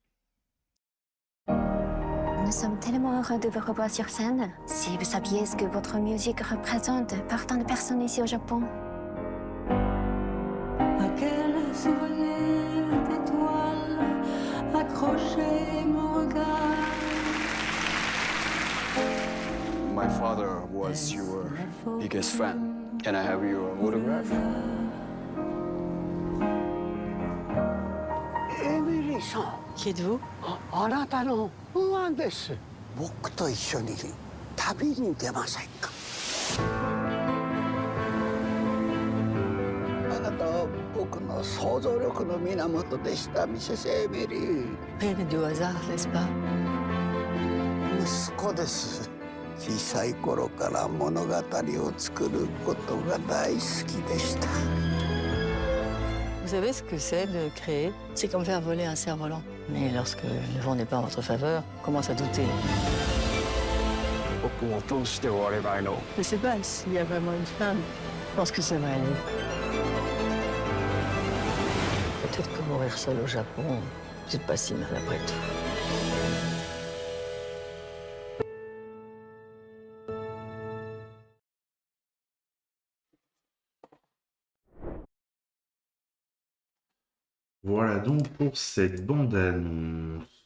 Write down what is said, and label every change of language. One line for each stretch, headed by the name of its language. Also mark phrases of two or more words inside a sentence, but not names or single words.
French: Nous sommes tellement heureux de vous revoir sur scène. Si vous saviez ce que votre musique représente pour tant de personnes ici au Japon. À quel souvenir d'étoiles accrocher mon regard.
English: My father was your biggest fan. Can I have your autograph?
French: エミリーさん。Qui êtes-vous?
Japanese: あなたのファンです。僕と一緒に旅に出ませんか？あなたは僕の想像力の源でした、ミセス・エミリー。
French: Rien n'est du hasard, n'est-ce pas?
Japanese: 息子です。小さい頃から物語を作ることが大好きでした。
French: Vous savez ce que c'est de créer? C'est comme faire voler un cerf-volant. Mais lorsque le vent n'est pas en votre faveur, on commence à douter.
Japanese: 僕もどうして終われないの?
French: Je sais pas s'il y a vraiment une femme. Je pense que ça va aller. Peut-être que mourir seul au Japon, c'est pas si mal après tout. Voilà donc pour cette bande-annonce.